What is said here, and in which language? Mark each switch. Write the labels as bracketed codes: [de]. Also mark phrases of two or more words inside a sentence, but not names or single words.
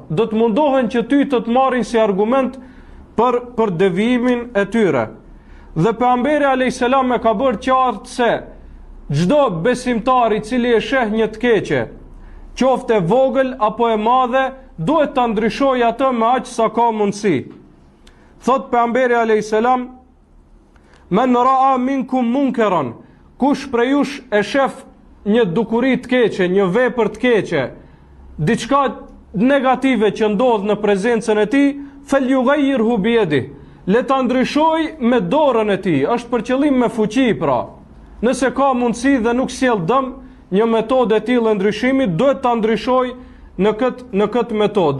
[sq] Do të mundohen që ty të marrin si argument për devijimin e tyre. Dhe pejgamberi [ar] عليه السلام [sq] e ka bërë qartë se çdo besimtar i cili e sheh një të keqe, qoftë e vogël apo e madhe, duhet ta ndryshojë atë me aq sa ka mundësi. Thot pejgamberi [ar] عليه السلام من رأى منكم منكرا, [sq] kush prej jush e shef një dukuri të keqe, një vepër të keqe, diçka negative që ndodh në prezencën e tij, [ar] فليغيره بيده, [sq] le ta ndryshoj me dorën e tij. Është për qëllim me fuqi pra. Nëse ka mundësi dhe nuk sjell dëm një metodë e tillë ndryshimit, duhet ta ndryshoj në këtë metodë.